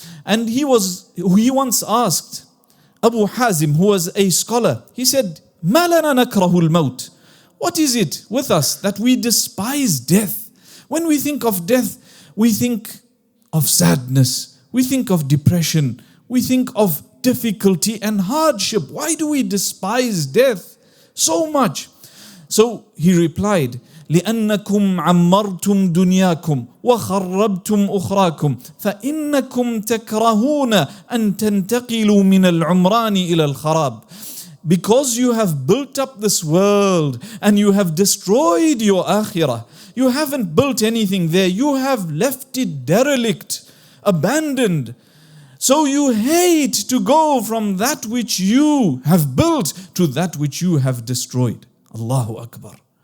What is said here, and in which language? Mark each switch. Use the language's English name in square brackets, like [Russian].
[English] And he once asked Abu Hazim, who was a scholar, he said, [Arabic] مَا لَنَا نَكْرَهُ الْمَوْتِ, [English] What is it with us that we despise death? When we think of death, we think of sadness, we think of depression, we think of difficulty and hardship. Why do we despise death so much? [Arabic] So he replied, لأنكم عمرتم دنياكم وخربتم أخراكم فإنكم تكرهون أن تنتقلوا من العمران إلى الخراب. [English] Because you have built up this world and you have destroyed your akhirah. You haven't built anything there. You have left it derelict, abandoned. So you hate to go from that which you have built to that which you have destroyed. Allahu Akbar.